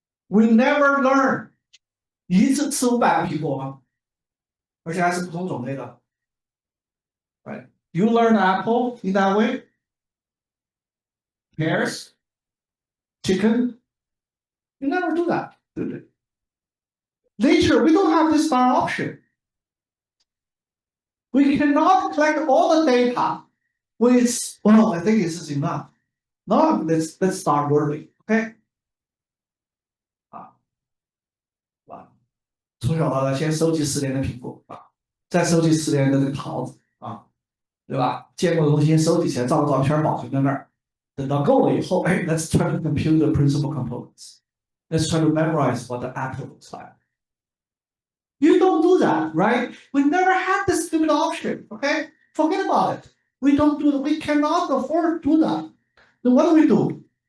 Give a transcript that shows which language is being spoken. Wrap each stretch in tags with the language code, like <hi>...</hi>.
<en>We never learn</en> <zh>一次吃500个苹果吗？而且还是不同种类的。</zh> <en>Right? You learn apple in that way. Pears, chicken. You never do that. Later, we don't have this star option. We cannot collect all the data with, well, I think this is enough. No, let's start early. Okay?</en> <zh>从小到大，先收集10年的苹果再收集10年的这个桃子对吧？见过的东西先收集起来，照个照片保存在那儿。等到够了以后，哎</zh> <en>，let's try to compute the principal components. Let's try to memorize what the apple looks like. You don't do that, right? We never had this stupid option. Okay, forget about it. We don't do that. We cannot afford to do that. Then what do?</en>